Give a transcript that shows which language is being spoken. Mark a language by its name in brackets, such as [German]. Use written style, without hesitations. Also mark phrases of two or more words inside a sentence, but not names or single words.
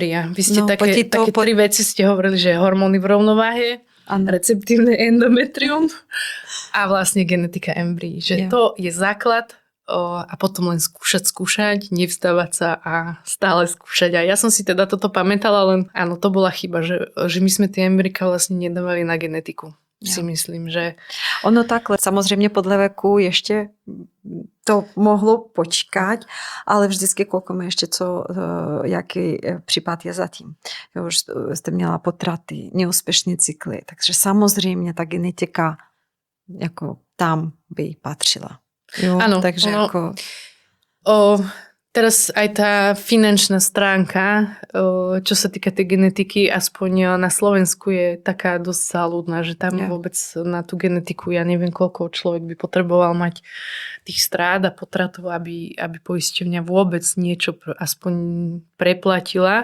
[Slovak] Vy ste také 3 veci ste hovorili, že hormóny v rovnováhe, receptívne endometrium a vlastne genetika embryí. Že to je základ a potom len skúšať, nevzdávať sa a stále skúšať. A ja som si teda toto pamätala, len áno, to bola chyba, že my sme tie embryka vlastne nedávali na genetiku. si myslím, že... [Czech] Ono takhle, samozřejmě podle veku ještě to mohlo počkat, ale vždycky koukame ještě, jaký případ je zatím. Jo, už jste měla potraty, neúspěšné cykly, takže samozřejmě ta genetika jako tam by patřila. Jo, [Slovak] Áno, takže teraz aj tá finančná stránka, čo sa týka tej genetiky, aspoň na Slovensku je taká dosť záľudná, že tam vôbec na tú genetiku, ja neviem, koľko človek by potreboval mať tých strát a potratov, aby poisťovňa vôbec niečo aspoň preplatila.